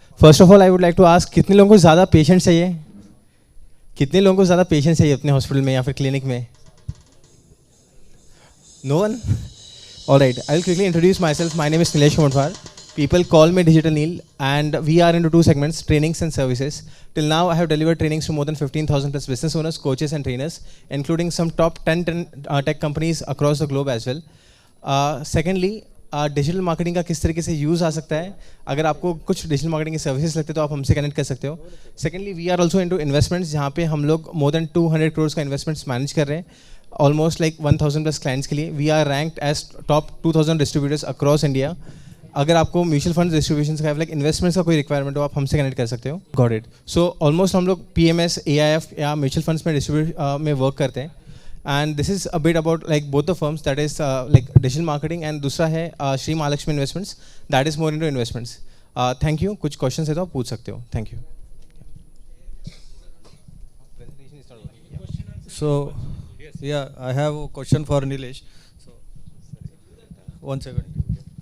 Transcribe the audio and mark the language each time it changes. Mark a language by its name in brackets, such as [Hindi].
[English] first of all I would like to ask [Hindi] कितने लोगों को ज़्यादा पेशेंट्स चाहिए? कितने लोगों को ज़्यादा पेशेंट्स चाहिए अपने हॉस्पिटल में या फिर क्लिनिक में? [English] No one? Alright, I will quickly introduce myself. My name is Nilesh Motwar. People call me Digital Neil, and we are into two segments: trainings and services. Till now, I have delivered trainings to more than 15,000 plus business owners, coaches, and trainers, including some top 10 tech companies across the globe as well. [Hindi] Secondly, digital marketing का किस तरीके से use आ सकता है. अगर आपको कुछ digital marketing के सर्विसेज लगते हैं तो आप हमसे कनेक्ट कर सकते हो. [English] secondly, we are also into investments, [Hindi] जहाँ पे हम लोग मोर देन 200 करोड़ का इन्वेस्टमेंट्स मैनेज कर रहे हैं, ऑलमोस्ट लाइक 1000 प्लस क्लाइंट्स के लिए. [English] We are ranked as top 2000 distributors across India. [Hindi] अगर आपको म्यूचुअल फंड डिस्ट्रीब्यूशन का लाइक इन्वेस्टमेंट्स का कोई रिक्वायरमेंट हो, आप हमसे कनेक्ट कर सकते हो. [English] Got it. [Hindi] सो ऑलमोस्ट हम लोग PMS, AIF या म्यूचुअल फंड्स में डिस्ट्रीब्यूट में वर्क करते हैं. [English] and this is a bit about like both the firms, that is like digital marketing, and [Hindi] दूसरा है [English] Shri Mahalakshmi investments, that is more into investments. Thank you. [Hindi] कुछ क्वेश्चन है तो आप पूछ सकते हो. [English] Thank you. So, yeah, I have a question for Nilesh. So, one second.